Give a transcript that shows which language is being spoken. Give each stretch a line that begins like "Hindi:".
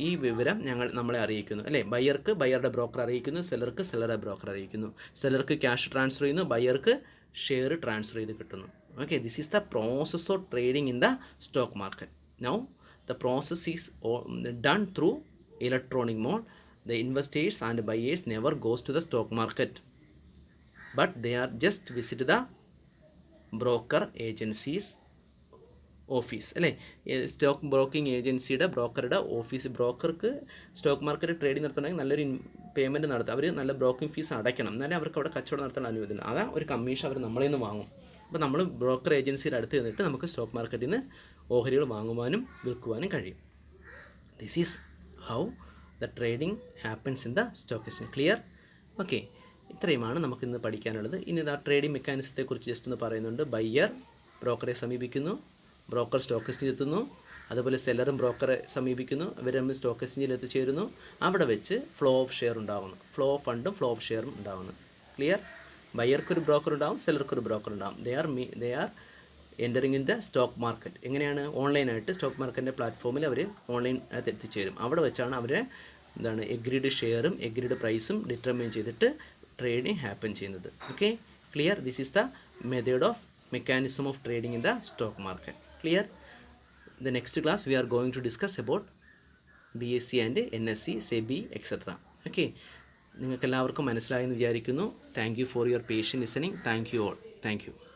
Malayalam: ഈ വിവരം നമ്മളെ അറിയിക്കുന്നു, അല്ലേ? ബയ്യർക്ക് ബയ്യറുടെ ബ്രോക്കർ അറിയിക്കുന്നു, സെല്ലർക്ക് സെല്ലറുടെ ബ്രോക്കർ അറിയിക്കുന്നു. സെല്ലർക്ക് ക്യാഷ് ട്രാൻസ്ഫർ ചെയ്യുന്നു, ബയ്യർക്ക് ഷെയർ ട്രാൻസ്ഫർ ചെയ്ത് കിട്ടുന്നു.
English: Okay, this is the process of trading in the stock market. Now the process is done through electronic mode. The investors and buyers never goes to the stock market, but they are just visit the broker agencies office, അല്ലേ?
Malayalam: Stock broking ഏജൻസിയുടെ ബ്രോക്കറുടെ office. ബ്രോക്കർക്ക് stock market trading നടത്തണമെങ്കിൽ നല്ലൊരു payment നടത്തുക, അവർ നല്ല broking fees അടയ്ക്കണം, എന്നാലേ അവർക്ക് അവിടെ കച്ചവടം നടത്താൻ അനുവദിക്കണം. അതാ ഒരു കമ്മീഷൻ അവർ നമ്മളിൽ നിന്ന് വാങ്ങും. അപ്പോൾ നമ്മൾ ബ്രോക്കർ ഏജൻസിയുടെ അടുത്ത് നിന്നിട്ട് നമുക്ക് സ്റ്റോക്ക് മാർക്കറ്റിൽ നിന്ന് ഓഹരികൾ വാങ്ങുവാനും വിൽക്കുവാനും കഴിയും.
English: This is how the trading happens in the stock exchange. Clear?
Malayalam: Okay, ഇത്രയുമാണ് നമുക്കിന്ന് പഠിക്കാനുള്ളത്. ഇനി ഇതാ ട്രേഡിംഗ് മെക്കാനിസത്തെക്കുറിച്ച് ജസ്റ്റ് ഒന്ന് പറയുന്നുണ്ട്. ബയ്യർ ബ്രോക്കറെ സമീപിക്കുന്നു, ബ്രോക്കർ സ്റ്റോക്ക് എക്സ്ചേഞ്ചിൽ എത്തുന്നു, അതുപോലെ സെല്ലറും ബ്രോക്കറെ സമീപിക്കുന്നു, ഇവർ തമ്മിൽ സ്റ്റോക്ക് എക്സ്ചേഞ്ചിൽ എത്തിച്ചേരുന്നു. അവിടെ വെച്ച് ഫ്ലോ ഓഫ് ഷെയർ ഉണ്ടാകുന്നു, ഫ്ലോ ഓഫ് ഫണ്ടും ഫ്ലോ ഓഫ് ഷെയറും ഉണ്ടാകുന്നു. ക്ലിയർ? ബയ്യർക്കൊരു ബ്രോക്കർ ഉണ്ടാവും, സെല്ലർക്കൊരു ബ്രോക്കർ ഉണ്ടാവും.
English: They are entering in the stock market.
Malayalam: എങ്ങനെയാണ്? ഓൺലൈനായിട്ട് സ്റ്റോക്ക് മാർക്കറ്റിൻ്റെ പ്ലാറ്റ്ഫോമിൽ അവർ ഓൺലൈൻ എത്തിച്ചേരും. അവിടെ വെച്ചാണ് അവരെ എഗ്രീഡ് ഷെയറും എഗ്രീഡ് പ്രൈസും ഡിറ്റർമൈൻ ചെയ്തിട്ട് ട്രേഡിംഗ് ഹാപ്പൻ ചെയ്യുന്നത്.
English: Okay, clear? This is the method of mechanism of trading in the stock market. Clear? The next class we are going to discuss about BSE and NSE, SEBI, etc. Okay,
Malayalam: നിങ്ങൾക്ക് എല്ലാവർക്കും മനസ്സിലായെന്ന് വിചാരിക്കുന്നു.
English: Thank you for your patient listening. Thank you all. Thank you.